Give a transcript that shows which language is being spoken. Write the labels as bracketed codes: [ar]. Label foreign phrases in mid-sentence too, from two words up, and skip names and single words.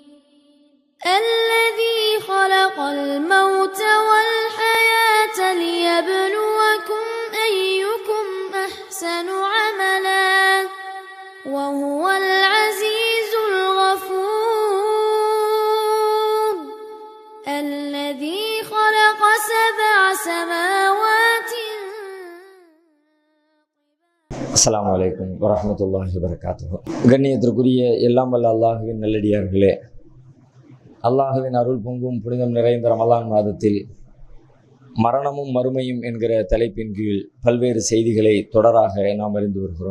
[ar] الذي خلق الموت والحياة ليبلوكم أيكم أحسن عملا وهو العزيز الغفور. الذي خلق 7 سماوات. السلام عليكم ورحمة الله وبركاته. [ta] கண்ணியத்திற்குரிய எல்லாம் வல்ல அல்லாஹுவின் நல்லடியார்களே, அல்லாஹுவின் அருள் பொங்கும் புனிதம் நிறைந்த ரமலான் மாதத்தில் மரணமும் மறுமையும் என்கிற தலைப்பின் கீழ் பல்வேறு செய்திகளை தொடராக நாம் அறிந்து வருகிறோம்.